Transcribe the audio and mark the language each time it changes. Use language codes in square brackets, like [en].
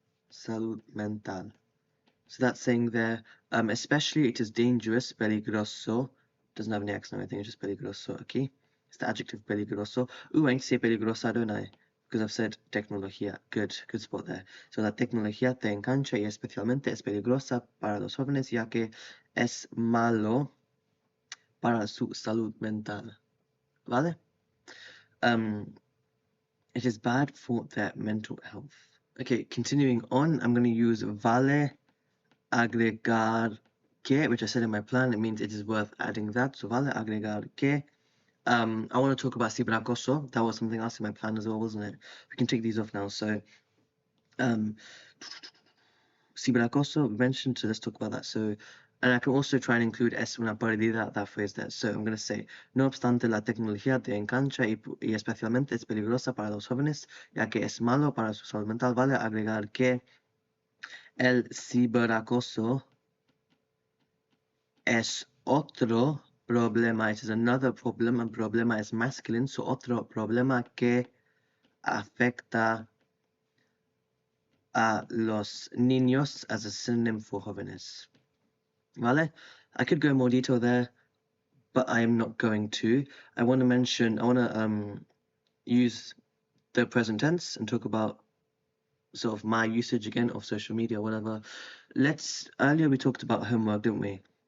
[en] So that's saying there, especially it is dangerous, peligroso. Doesn't have any accent, I think it's just peligroso, okay? It's the adjective peligroso. Ooh, I need to say peligrosa, don't I? Because I've said tecnología. Good spot there. [es] So la tecnología te engancha y especialmente es peligrosa para los jóvenes ya que es malo para su salud mental. ¿Vale? [en] It is bad for their mental health. Okay, continuing on, I'm going to use [es] vale agregar que, [en] which I said in my plan. It means it is worth adding that. So [es] vale agregar que. [en] I want to talk about cibracoso. That was something else in my plan as well, wasn't it? We can take these off now. So, cibracoso we mentioned, so let's talk about that. So, and I can also try and include [es] es una perdida, [en] that phrase there. So I'm going to say, [es] no obstante, la tecnología te engancha y especialmente es peligrosa para los jóvenes, ya que es malo para su salud mental. Vale agregar que el ciberacoso es otro problema. [en] It is another problem. And problema is masculine. So [es] otro problema que afecta a los niños [en] as a synonym for jóvenes. [es] ¿Vale? [en] I could go in more detail there, but I am not going to. I want to use the present tense and talk about sort of my usage again of social media, whatever. Earlier we talked about homework, didn't we?